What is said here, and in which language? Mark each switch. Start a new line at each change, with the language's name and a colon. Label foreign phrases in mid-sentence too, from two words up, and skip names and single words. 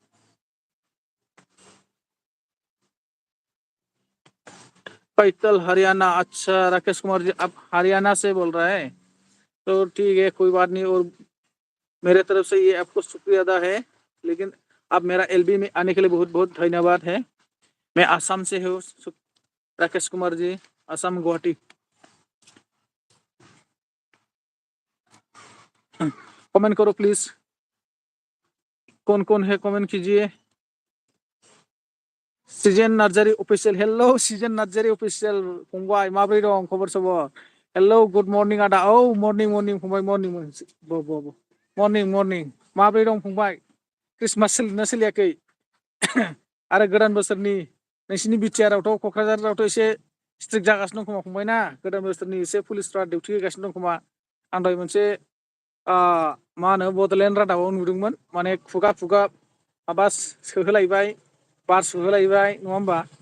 Hindi: पैतल हरियाणा अच्छा राकेश कुमार जी आप हरियाणा से बोल रहे हैं तो ठीक है कोई बात नहीं और मेरे तरफ से ये आपको शुक्रिया अदा है लेकिन आप मेरा एलबी में आने के लिए बहुत बहुत धन्यवाद है मैं आसाम से हूँ राकेश कुमार जी आसाम गुवाहाटी कमेंट करो प्लीज कौन कौन है कमेंट कीजिए सीजन नार्जारी ऑफिशियल हेलो सीजन नार्जारी ऑफिशियल
Bodo: फंबाय माब्रै दं खबर सबर
English: hello good morning
Bodo: आदा औ मॉर्निंग फंबाय मॉर्निं मॉर्निं माब्रै दं फंबाय क्रिसमास सोलिना सोलियाखै आरो गोदान बोसोरनि नोंसिनि बिटिआरआवथ' क'क्राझारावथ' एसे स्ट्रिक्ट जागासिनो दं खोमा फंबाय ना गोदान बोसोरनि एसे पुलिसफ्रा डिउटि होगासिनो दं खोमा आं दहाय मोनसे मा होनो बड'लेण्ड रादाबाव नुदोंमोन माने खुगा खुगा माबा सोहोलायबाय बार सोहोलायबाय नङा होमबा